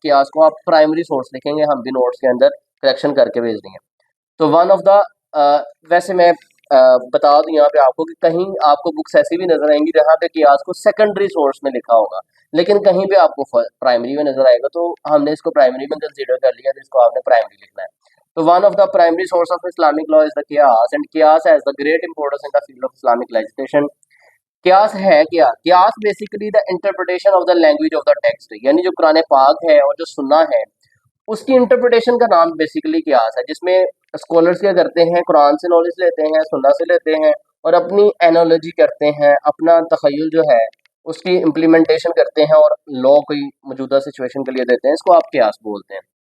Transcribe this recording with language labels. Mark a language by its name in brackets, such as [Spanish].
[Urdu] قیاس کو آپ پرائمری سورس لکھیں گے، ہم بھی نوٹس کے اندر کریکشن کر کے بھیج دیں گے. تو ون آف دا ویسے میں بتا دوں یہاں پہ آپ کو کہ کہیں آپ کو بکس ایسی بھی نظر آئیں گی جہاں پہ قیاس کو سیکنڈری سورس میں لکھا ہوگا، لیکن کہیں پہ آپ کو پرائمری میں نظر آئے گا. تو ہم نے اس کو پرائمری میں کنسیڈر کر لیا، تو اس کو آپ نے پرائمری لکھنا ہے. [English] تو one of the primary source of Islamic law is the قیاس، and قیاس has the great importance in the field of Islamic legislation. [Urdu] قیاس ہے کیا؟ قیاس [English] basically the interpretation of the language of the text, [Urdu] یعنی جو قرآن پاک ہے اور جو سننا ہے اس کی انٹرپریٹیشن کا نام بیسیکلی قیاس ہے، جس میں اسکالرس کیا کرتے ہیں، قرآن سے نالج لیتے ہیں، سننا سے لیتے ہیں، اور اپنی اینالوجی کرتے ہیں، اپنا تخیل جو ہے اس کی امپلیمنٹیشن کرتے ہیں اور لا کوئی موجودہ سچویشن کے لیے دیتے ہیں. اس کو آپ قیاس بولتے ہیں.